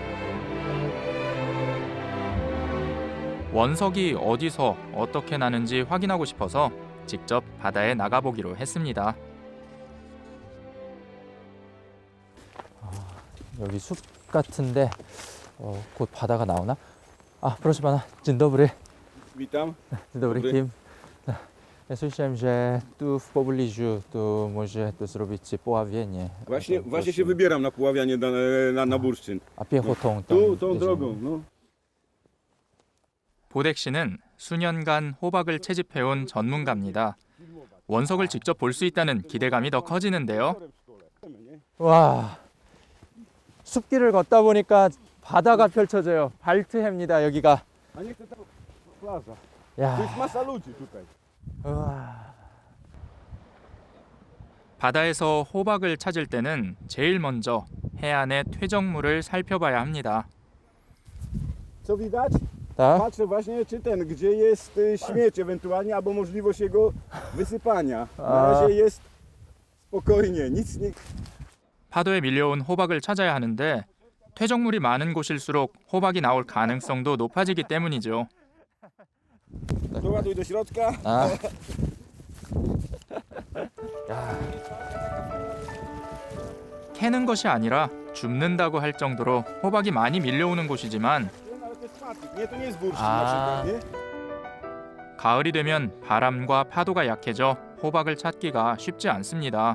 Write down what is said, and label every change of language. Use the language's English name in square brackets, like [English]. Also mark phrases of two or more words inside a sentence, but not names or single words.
[Korean] 원석이 어디서 어떻게 나는지 확인하고 싶어서 직접 바다에 나가보기로 했습니다. 여기 숲 같은데 곧 바다가 나오나? [Polish] proszę pana, dzień dobry. Witam. Dzień dobry, Kim. Ja słyszałem, że tu w pobliżu to może to zrobić poławienie. Właśnie się wybieram na poławianie na bursztyn. A piechotą Tu, tą drogą, no. [Korean] 보덱 씨는 수년간 호박을 채집해온 전문가입니다. 원석을 직접 볼 수 있다는 기대감이 더 커지는데요. 와, 숲길을 걷다 보니까 바다가 펼쳐져요. 발트해입니다, 여기가. 야. 우와. 바다에서 호박을 찾을 때는 제일 먼저 해안의 퇴적물을 살펴봐야 합니다. [Polish] Co widać? Tak? Patrzę właśnie, czy gdzie jest śmieć ewentualnie, albo możliwość jego wysypania. Na razie jest spokojnie, nic nie... [Korean] 파도에 밀려온 호박을 찾아야 하는데 퇴적물이 많은 곳일수록 호박이 나올 가능성도 높아지기 때문이죠. [Polish] Doładuj do środka. [Korean] 캐는 것이 아니라 줍는다고 할 정도로 호박이 많이 밀려오는 곳이지만 가을이 되면 바람과 파도가 약해져 호박을 찾기가 쉽지 않습니다.